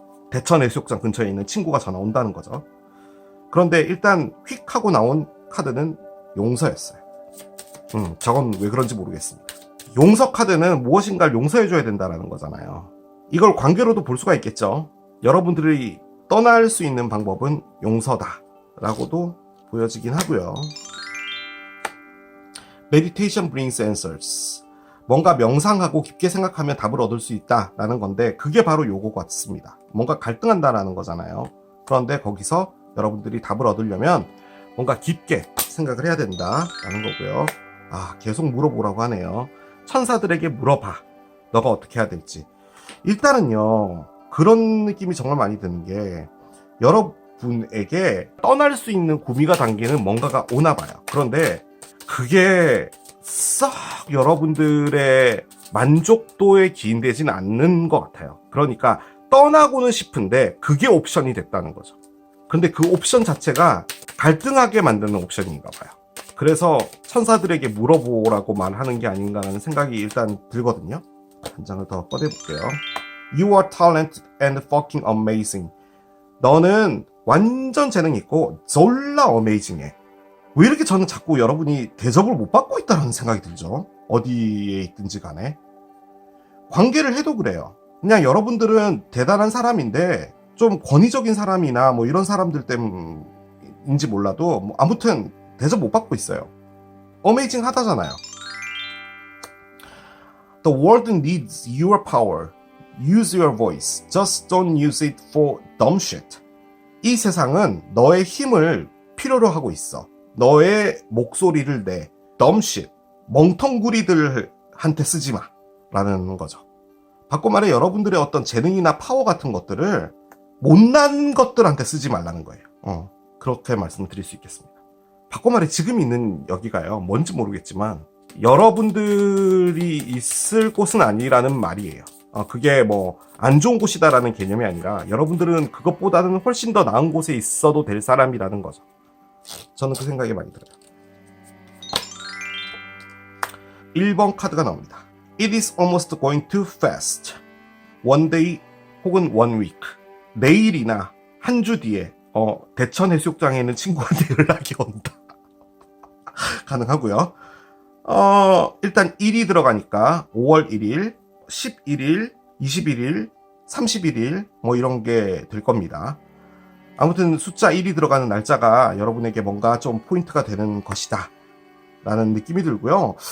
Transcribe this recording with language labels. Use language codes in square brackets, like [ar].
[ko] 대천 해수욕장 근처에 있는 친구가 전화 온다는 거죠. 그런데 일단 휙 하고 나온 카드는 용서였어요. 저건 왜 그런지 모르겠습니다. 용서 카드는 무엇인가를 용서해줘야 된다는 거잖아요. 이걸 관계로도 볼 수가 있겠죠. 여러분들이 떠날 수 있는 방법은 용서다 라고도 보여지긴 하고요. [en] Meditation brings answers. [ko] 뭔가 명상하고 깊게 생각하면 답을 얻을 수 있다라는 건데 그게 바로 요거 같습니다. 뭔가 갈등한다라는 거잖아요. 그런데 거기서 여러분들이 답을 얻으려면 뭔가 깊게 생각을 해야 된다라는 거고요. 계속 물어보라고 하네요. 천사들에게 물어봐. 너가 어떻게 해야 될지. 일단은요. 그런 느낌이 정말 많이 드는 게 여러분에게 떠날 수 있는 구미가 당기는 뭔가가 오나 봐요. 그런데 그게 썩 여러분들의 만족도에 기인되지는 않는 것 같아요. 그러니까 떠나고는 싶은데 그게 옵션이 됐다는 거죠. 근데 그 옵션 자체가 갈등하게 만드는 옵션인가 봐요. 그래서 천사들에게 물어보라고 말하는 게 아닌가라는 생각이 일단 들거든요. 한 장을 더 꺼내볼게요. [en] You are talented and fucking amazing. [ko] 너는 완전 재능 있고 졸라 어메이징해. 왜 이렇게 저는 자꾸 여러분이 대접을 못 받고 있다는 생각이 들죠? 어디에 있든지 간에. 관계를 해도 그래요. 그냥 여러분들은 대단한 사람인데 좀 권위적인 사람이나 뭐 이런 사람들 때문인지 몰라도 뭐 아무튼 대접 못 받고 있어요. 어메이징 하다잖아요. [en] The world needs your power. Use your voice. Just don't use it for dumb shit. [ko] 이 세상은 너의 힘을 필요로 하고 있어. 너의 목소리를 내. [en] dumb shit. [ko] 멍텅구리들한테 쓰지 마. 라는 거죠. 바꿔 말해 여러분들의 어떤 재능이나 파워 같은 것들을 못난 것들한테 쓰지 말라는 거예요. 그렇게 말씀드릴 수 있겠습니다. 바꿔 말해 지금 있는 여기가요. 뭔지 모르겠지만 여러분들이 있을 곳은 아니라는 말이에요. 그게 뭐 안 좋은 곳이다라는 개념이 아니라 여러분들은 그것보다는 훨씬 더 나은 곳에 있어도 될 사람이라는 거죠. 저는 그 생각이 많이 들어요. 1번 카드가 나옵니다. [en] It is almost going too fast. One day [ko] 혹은 [en] one week. [ko] 내일이나 한 주 뒤에 대천 해수욕장에 있는 친구한테 연락이 온다. 가능하고요. 일단 1이 들어가니까 5월 1일, 11일, 21일, 31일 뭐 이런 게 될 겁니다. 아무튼 숫자 1이 들어가는 날짜가 여러분에게 뭔가 좀 포인트가 되는 것이다 라는 느낌이 들고요.